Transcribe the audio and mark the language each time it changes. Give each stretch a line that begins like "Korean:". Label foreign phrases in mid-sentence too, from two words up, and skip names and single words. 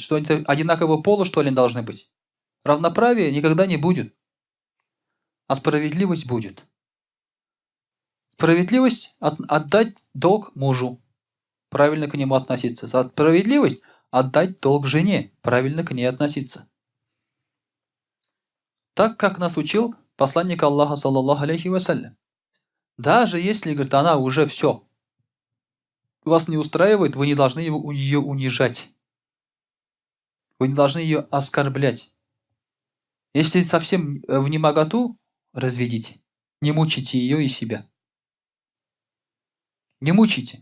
Russian: Что это одинакового пола, что ли, должны быть? Равноправия никогда не будет, а справедливость будет. Справедливость – отдать долг мужу, правильно к нему относиться. Справедливость – отдать долг жене, правильно к ней относиться. Так, как нас учил посланник Аллаха,
Arabic: صلى الله عليه وسلم.
Russian: Даже если, говорит, она уже все, вас не устраивает, вы не должны ее унижать. Вы не должны ее оскорблять. Если совсем в немоготу, разведите. Не мучите ее и себя. Не мучите.